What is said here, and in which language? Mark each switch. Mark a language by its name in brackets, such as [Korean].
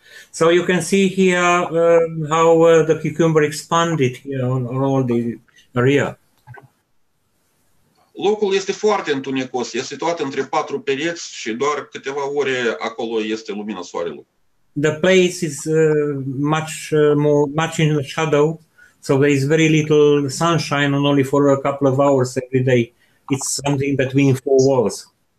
[English] So you can see here how the cucumber expanded here on all the area. [Romanian] Locul este foarte întunecos, este situat între 4 pereți și doar câteva ore acolo este lumina soarelui. [English] The place is much in the shadow, so there is very little sunshine and only for a couple of hours every day. It's something between 4 walls.